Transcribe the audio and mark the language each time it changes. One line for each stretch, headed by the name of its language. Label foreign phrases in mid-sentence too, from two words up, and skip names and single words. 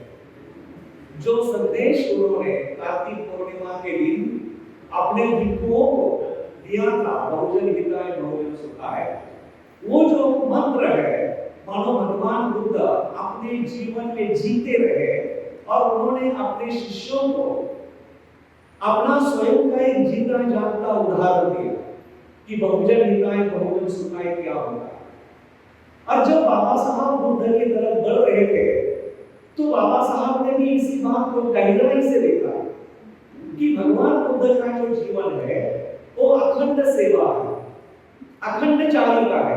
Hindi: जो संदेश उन्होंने कार्तिक पूर्णिमा के दिन अपने भिक्षुओं को दिया था,
Pali: बहुजन हिताय बहुजन सुखाय,
Hindi: वो जो मंत्र है मानो भगवान बुद्ध अपने जीवन में जीते रहे और उन्होंने अपने शिष्यों को अपना स्वयं का एक जीता जागता उदाहरण दिया कि
Pali: बहुजन हिताय बहुजन सुखाय
Hindi: क्या होता है। और जब बाबा साहब बुद्ध की तरफ बढ़ रहे थे तो बाबा साहब ने भी इसी बात को गहराई से देखा कि भगवान बुद्ध का जो जीवन है वो अखंड सेवा है, अखंड चारिका है।